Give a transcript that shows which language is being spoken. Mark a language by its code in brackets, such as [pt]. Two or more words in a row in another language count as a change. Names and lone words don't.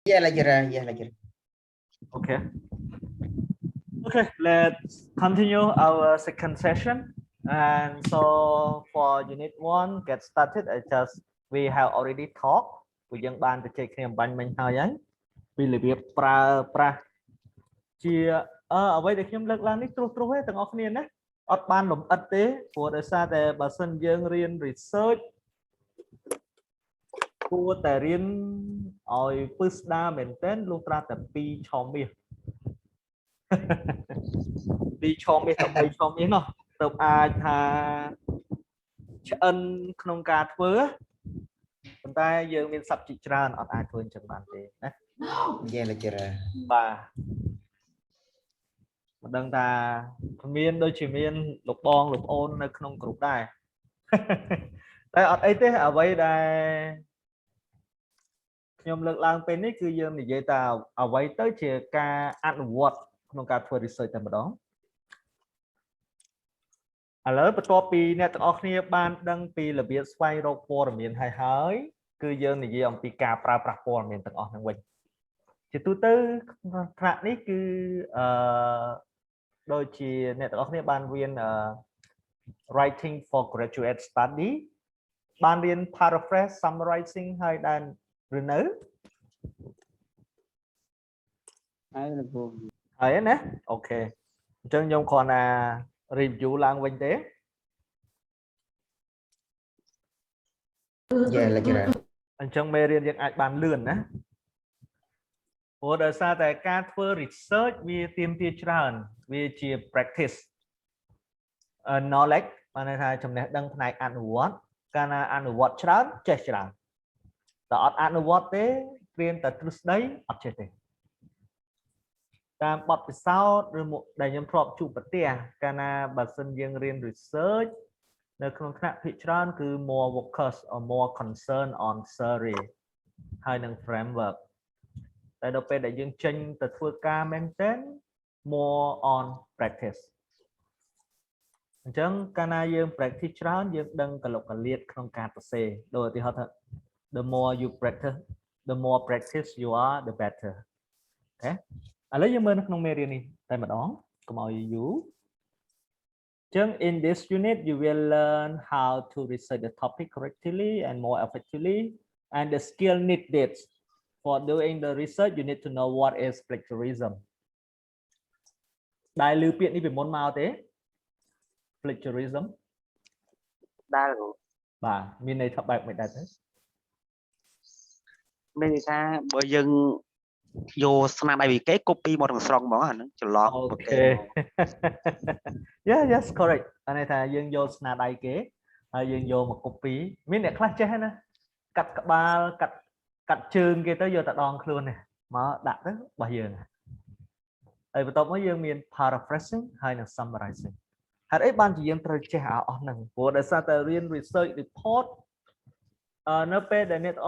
[en] Yeah, like yeah, like Okay. Okay, let's continue our second session. And so for unit one, get started. We have already talked. [km] ពួកយើងបានទៅជែកគ្នាអំបញ្ញមិញហើយហើយពីរបៀបប្រើប្រាស់ជាអ្វីដែលខ្ញុំលើកឡើងនេះត្រួសទេទាំងអស់គ្នាណាអត់បានលំអិតទេព្រោះដោយសារតែបើសិនយើងរៀន research គួរតែរៀនឲ្យពឹស្ដារមែនទែនលុះត្រាតែ2ឆមាស2ឆមាសទៅ3ឆមាសនោះទៅអាចថាឆ្អិនក្នុងការធ្វើប៉ុន្តែយើងមានសັບជាច្រើនអត់អាចធ្វើអញ្ចឹងបានទេណា [en] yeah, like [km] បាទមិនដឹងថាមានដូចជាមានលោកបងលោកប្អូននៅក្នុងក្រុមដែរតែអត់អីទេអ្វីដែលខ្ញុំលើកឡើងពេលនេះគឺយើងនិយាយថាអ្វីទៅជាការអនុវត្តក្នុងការធ្វើ research តែម្ដង ឥឡូវបន្ទាប់ពីអ្នកទាំងអស់គ្នាបានដឹងពីរបៀបស្វែងរកព័ត៌មានហើយគឺយើងនិយាយអំពីការប្រើប្រាស់ព័ត៌មានទាំងអស់ហ្នឹងវិញជាទូទៅថ្នាក់នេះគឺ ដូចជាអ្នកទាំងអស់គ្នាបានរៀន [en] writing for graduate study [km] បានរៀន [en] paraphrase summarizing [km] ហើយដែរឬនៅហើយណាអូខេអញ្ចឹងខ្ញុំគ្រាន់តែ review ឡើងវិញទេ [en] yeah, like [km] អញ្ចឹងមេរៀនយើងអាចបានលឿនណាព្រោះដោយសារតែការធ្វើ research វាទាមទារច្រើនវាជា [en] practice knowledge [km] បានន័យថាចំណេះដឹងផ្នែកអនុវត្តកាលណាអនុវត្តច្រើនចេះច្រើនតែអត់អនុវត្តទេព្រា នតែទ្រឹស្ដីអត់ចេះទេតាមបទពិសោធន៍ឬមកដែលខ្ញុំធ្លាប់ជួបប្រទះកាលណាបើសិនយើងរៀន research នៅក្នុងថ្នាក់ភាគច្រើនគឺ [en] more focus or more concern on theory [km] ហើយនឹង framework តែដល់ពេលដែលយើងចេញទៅធ្វើការមែនទែន [en] more on practice [km] អញ្ចឹងកាលណាយើង practice ច្រើនយើងដឹងកលុកកលៀតក្នុងការសរសេរដូចឧទាហរណ៍ថា [en] the more you practice the more practice you are the better [km] អូខេឥឡូវយើងមើលនៅក្នុងមេរៀននេះតែម្ដងកុំឲ្យយូរអញ្ចឹង [en] in this unit you will learn how to research the topic correctly and more effectively and the skill needed for doing the research you need to know what is plagiarism [km] ដែលឮពាក្យនេះពីមុនមកទេ [en] plagiarism [km] ដែល បាទមានន័យថាបែបមិនដែរទេ មានន័យថាបើយើងយកស្នាដៃពីគេ copy មកទាំងស្រុងហ្មងអាហ្នឹងច្រឡំ អូខេ [en] yes correct [km] អានេះថាយើងយកស្នាដៃគេហើយយើងយកមក copy មានអ្នកខ្លះចេះណាកាត់ក្បាលកាត់ជើងគេទៅយកតែដងខ្លួននេះមកដាក់ទៅរបស់យើងហើយ បន្ទាប់មកយើងមាន paraphrasing ហើយនិង summarizing ហេតុអីបានជាយើងត្រូវចេះអស់ហ្នឹងព្រោះដោយសារតែរៀន [en] research report [km] នៅពេលដែលអ្នកទាំងអ